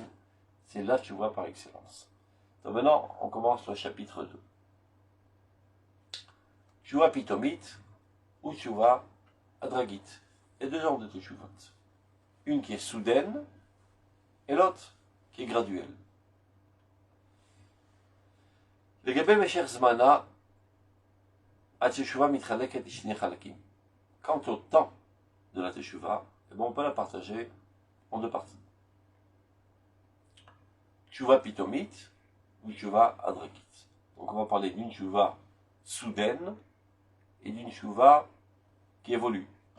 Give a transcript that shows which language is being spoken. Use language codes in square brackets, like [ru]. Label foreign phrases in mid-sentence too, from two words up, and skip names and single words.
[fr] C'est la teshuvah par excellence. Donc maintenant, on commence le chapitre 2. [he] תשובה פתאומית ou תשובה הדרגתית. [fr] Il y a deux genres de teshuvot. Une qui est soudaine et l'autre qui est graduelle. [he] לגבי משך זמנה, התשובה מתחלקת לשני חלקים. [fr] Quant au temps de la teshuvah, on peut la partager en deux parties. [he] תשובה פתאומית ou תשובה הדרגתית. [fr] Donc on va parler d'une teshuvah soudaine et d'une teshuvah qui évolue.